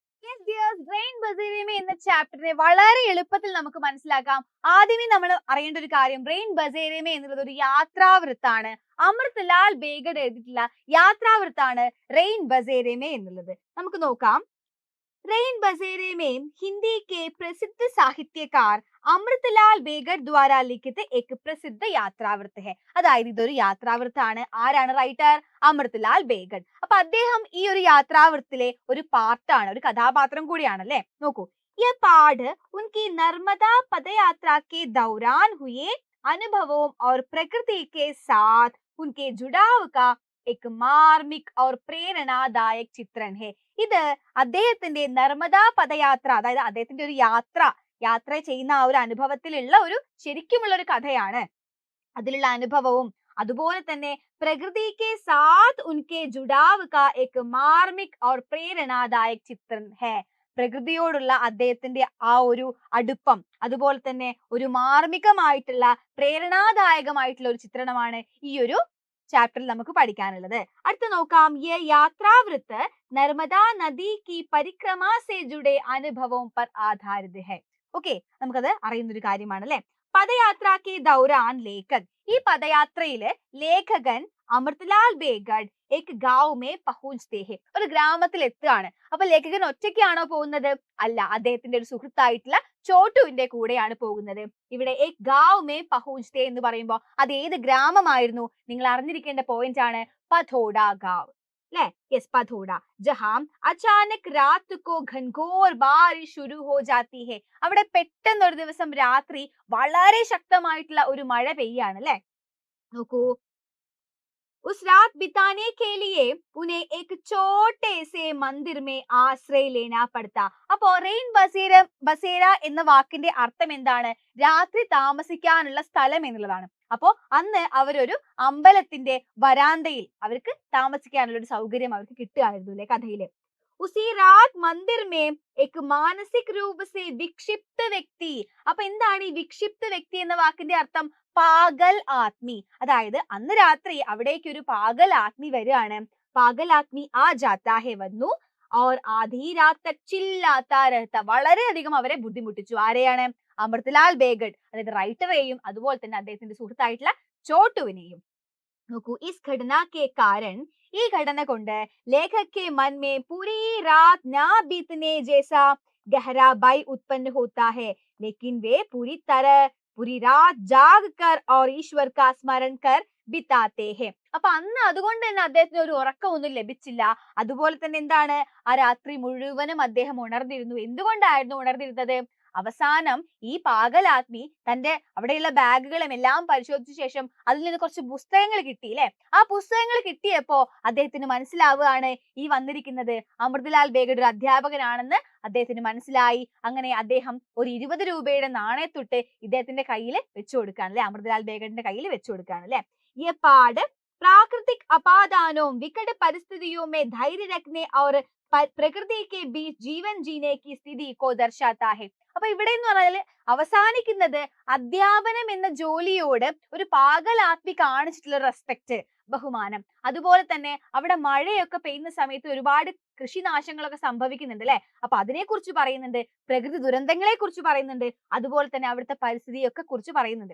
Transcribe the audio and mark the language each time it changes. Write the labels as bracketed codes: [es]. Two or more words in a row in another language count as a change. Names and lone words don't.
[en] Yes, dears, [ml] Rain Bazaar എന്ന ചാപ്റ്ററിനെ വളരെ എളുപ്പത്തിൽ നമുക്ക് മനസ്സിലാക്കാം. ആദ്യമേ നമ്മൾ അറിയേണ്ട ഒരു കാര്യം റെയിൻ ബസേരമേ എന്നുള്ളത് ഒരു യാത്രാവൃത്താണ്. അമൃത് ലാൽ ബേഗഡ് എഴുതിയിട്ടുള്ള യാത്രാവൃത്താണ് റെയിൻ ബസേരമേ എന്നുള്ളത്. നമുക്ക് നോക്കാം. [hi] रेन बसेरे में हिंदी के प्रसिद्ध साहित्यकार അമൃത്ലാൽ ബേഗഡ് द्वारा लिखित एक प्रसिद्ध यात्रावृत्त है. [ml] അതായത് ഇതൊരു യാത്രാവൃത്താണ്. ആരാണ് റൈറ്റർ? അമൃത്ലാൽ ബേഗഡ്. അപ്പൊ അദ്ദേഹം ഈ ഒരു യാത്രാവൃത്തിലെ ഒരു പാർട്ടാണ്, ഒരു കഥാപാത്രം കൂടിയാണല്ലേ. നോക്കൂ, [hi] ये पाठ उनकी नर्मदा पदयात्रा के दौरान हुए अनुभवों और प्रकृति के साथ उनके जुड़ाव का एक मार्मिक और प्रेरणादायक चित्रण है. [ml] ഇത് അദ്ദേഹത്തിന്റെ നർമ്മദാ പദയാത്ര, അതായത് അദ്ദേഹത്തിന്റെ ഒരു യാത്ര ചെയ്യുന്ന ആ ഒരു അനുഭവത്തിലുള്ള ഒരു ശരിക്കുമുള്ള ഒരു കഥയാണ്. അതിലുള്ള അനുഭവവും അതുപോലെ തന്നെ [hi] प्रकृति के साथ उनके जुड़ाव का एक मार्मिक और प्रेरणादायक चित्रण है. [ml] പ്രകൃതിയോടുള്ള അദ്ദേഹത്തിന്റെ ആ ഒരു അടുപ്പം, അതുപോലെ തന്നെ ഒരു മാർമികമായിട്ടുള്ള പ്രേരണാദായകമായിട്ടുള്ള ഒരു ചിത്രണമാണ് ഈ ഒരു ചാപ്റ്ററിൽ നമുക്ക് പഠിക്കാനുള്ളത്. അടുത്ത നോക്കാം. [hi] ये यात्रावृत्त नर्मदा नदी की परिक्रमा से जुड़े അനുഭവം पर आधारित है. [ml] ഓക്കെ, നമുക്കത് അറിയുന്ന ഒരു കാര്യമാണ് അല്ലെ. [hi] पदयात्रा के दौरान लेखक, [ml] ഈ പദയാത്രയില് ലേഖകൻ [hi] അമൃത്ലാൽ ബേഗഡ് एक गांव में पहुंचते हैं. [ml] ഒരു ഗ്രാമത്തിൽ എത്തുകയാണ്. അപ്പൊ ലേഖകൻ ഒറ്റയ്ക്കാണോ പോകുന്നത്? അല്ല, അദ്ദേഹത്തിന്റെ ഒരു സുഹൃത്തായിട്ടുള്ള ചോട്ടുവിന്റെ കൂടെയാണ് പോകുന്നത്. ഇവിടെ [hi] एक गांव में पहुंचते [ml] എന്ന് പറയുമ്പോൾ അത് ഏത് ഗ്രാമമായിരുന്നു? നിങ്ങൾ അറിഞ്ഞിരിക്കേണ്ട പോയിന്റ് ആണ് പഥോഡ ഗാവ് അല്ലെ. യെസ്, പഥോഡ. [hi] जहां अचानक रात को घनघोर बारिश शुरू हो जाती है. [ml] അവിടെ പെട്ടെന്ന് ഒരു ദിവസം രാത്രി വളരെ ശക്തമായിട്ടുള്ള ഒരു മഴ പെയ്യാണ് അല്ലെ. നോക്കൂ, [hi] उस रात बिताने के लिए उन्हें एक छोटे से मंदिर में ആശ്രയ लेना पड़ता. [ml] അപ്പോ റെയിൻ ബസേര എന്ന വാക്കിന്റെ അർത്ഥം എന്താണ്? രാത്രി താമസിക്കാനുള്ള സ്ഥലം എന്നുള്ളതാണ്. അപ്പോ അന്ന് അവരൊരു അമ്പലത്തിന്റെ വരാന്തയിൽ അവർക്ക് താമസിക്കാനുള്ള ഒരു സൗകര്യം അവർക്ക് കിട്ടുകയായിരുന്നു അല്ലെ കഥയില്. [hi] उसी रात मंदिर में एक मानसिक रूप से विक्षिप्त व्यक्ति. [ml] അപ്പൊ എന്താണ് ഈ [hi] विक्षिप्त व्यक्ति [ml] എന്ന വാക്കിന്റെ അർത്ഥം? [hi] पागल आदमी. [ml] അതായത് അന്ന് രാത്രി അവിടേക്ക് ഒരു [hi] पागल आदमी [ml] വരികയാണ്. [hi] पागल आदमी आ जाता है വന്നു. और आधी रात तक चिल्लाता रहता. [ml] വളരെയധികം അവരെ ബുദ്ധിമുട്ടിച്ചു. ആരെയാണ്? അമൃത്ലാൽ ബേഗഡ്, അതായത് റൈറ്ററെയും അതുപോലെ തന്നെ അദ്ദേഹത്തിന്റെ സുഹൃത്തായിട്ടുള്ള ചോട്ടുവിനെയും. നോക്കൂ, [hi] इस घटना के कारण, [ml] ഈ ഘടന കൊണ്ട് [hi] ലേഖക് के मन में पूरी रात ना बीतने जैसा गहरा भय उत्पन्न होता है, लेकिन वे पूरी रात जाग कर और ईश्वर का स्मरण कर बिताते हैं. [ml] അപ്പൊ അന്ന് അതുകൊണ്ട് തന്നെ അദ്ദേഹത്തിന് ഒരു ഉറക്കമൊന്നും ലഭിച്ചില്ല. അതുപോലെ തന്നെ എന്താണ്, ആ രാത്രി മുഴുവനും അദ്ദേഹം ഉണർന്നിരുന്നു. എന്തുകൊണ്ടായിരുന്നു ഉണർന്നിരുന്നത്? അവസാനം ഈ പാഗലാത്മി തന്റെ അവിടെയുള്ള ബാഗുകളും എല്ലാം പരിശോധിച്ച ശേഷം അതിൽ നിന്ന് കുറച്ച് പുസ്തകങ്ങൾ കിട്ടി അല്ലെ. ആ പുസ്തകങ്ങൾ കിട്ടിയപ്പോ അദ്ദേഹത്തിന് മനസ്സിലാവുകയാണ് ഈ വന്നിരിക്കുന്നത് അമൃത്ലാൽ ബേഗഡ് ഒരു അധ്യാപകനാണെന്ന് അദ്ദേഹത്തിന് മനസ്സിലായി. അങ്ങനെ അദ്ദേഹം ഒരു 20 രൂപയുടെ നാണയത്തൊട്ട് ഇദ്ദേഹത്തിന്റെ കയ്യിൽ വെച്ചു കൊടുക്കുകയാണ് അല്ലെ, അമൃത്ലാൽ ബേഗഡിന്റെ കയ്യിൽ വെച്ചു കൊടുക്കുകയാണ് അല്ലെ. [hi] ये पाठ प्राकृतिक आपादानों विकट परिस्थितियों में धैर्य रखने और प्रकृति के बीच जीवन जीने की स्थिति को दर्शाता है. [ml] അപ്പൊ ഇവിടെ എന്ന് പറഞ്ഞാൽ അവസാനിക്കുന്നത് അധ്യാപനം എന്ന ജോലിയോട് ഒരു പാഗലാത്മി കാണിച്ചിട്ടുള്ള റെസ്പെക്ട്, ബഹുമാനം. അതുപോലെ തന്നെ അവിടെ മഴയൊക്കെ പെയ്യുന്ന സമയത്ത് ഒരുപാട് കൃഷിനാശങ്ങളൊക്കെ സംഭവിക്കുന്നുണ്ട് അല്ലെ. അപ്പൊ അതിനെ കുറിച്ച് പറയുന്നുണ്ട്, പ്രകൃതി ദുരന്തങ്ങളെ കുറിച്ച് പറയുന്നുണ്ട്, അതുപോലെ തന്നെ അവിടുത്തെ പരിസ്ഥിതിയൊക്കെ കുറിച്ച് പറയുന്നുണ്ട്.